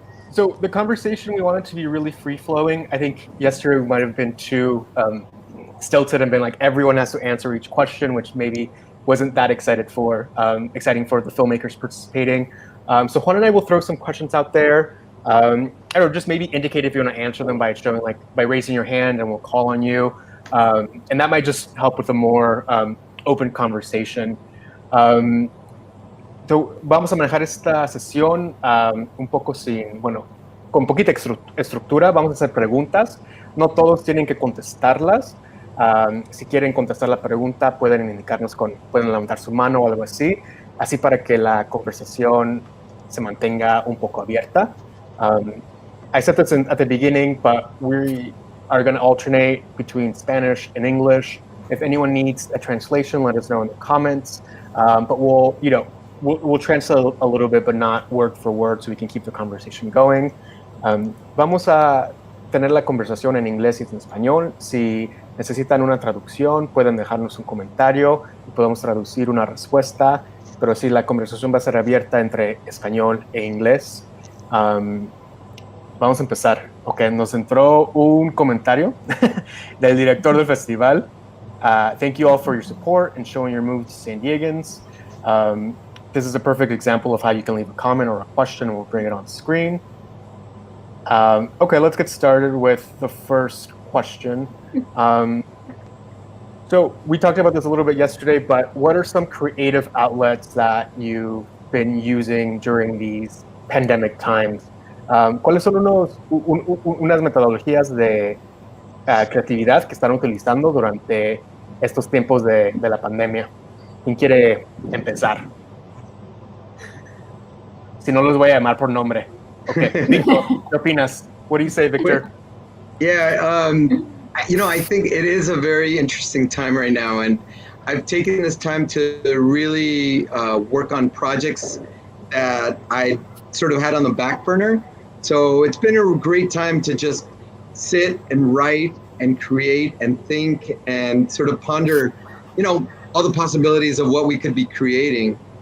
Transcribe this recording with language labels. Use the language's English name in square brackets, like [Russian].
[English] So the conversation, we wanted to be really free-flowing. I think yesterday we might have been too stilted and been like everyone has to answer each question, which maybe wasn't that exciting for the filmmakers participating. So Juan and I will throw some questions out there. I don't know, just maybe indicate if you want to answer them by showing, like, by raising your hand, and we'll call on you. And that might just help with a more open conversation. [Spanish] So vamos a manejar esta sesión un poco con poquita estructura. Vamos a hacer preguntas. No todos tienen que contestarlas. Si quieren contestar la pregunta, pueden indicarnos pueden levantar su mano o algo así para que la conversación se mantenga un poco abierta. [English] I said this at the beginning, but we are going to alternate between Spanish and English. If anyone needs a translation, let us know in the comments. But we'll translate a little bit, but not word for word, so we can keep the conversation going. [Spanish] Vamos a tener la conversación en inglés y en español. Si necesitan una traducción, pueden dejarnos un comentario y podemos traducir una respuesta. Pero sí, la conversación va a ser abierta entre español e inglés. Vamos a empezar. Ok, nos entró un comentario del director del festival. [English] Thank you all for your support and showing your move to San Diegans. This is a perfect example of how you can leave a comment or a question, and we'll bring it on screen. Okay, let's get started with the first question. So we talked about this a little bit yesterday, but what are some creative outlets that you've been using during these pandemic times? [Spanish] ¿Cuáles son unas metodologías de creatividad que están utilizando durante estos tiempos de la pandemia? ¿Quién quiere empezar? Si no, los voy a llamar por nombre. [English] Okay, Victor, [Spanish] ¿qué opinas? [English] What do you say, Victor? Yeah, I think it is a very interesting time right now, and I've taken this time to really work on projects that I sort of had on the back burner. So it's been a great time to just sit and write and create and think and sort of ponder, all the possibilities of what we could be creating.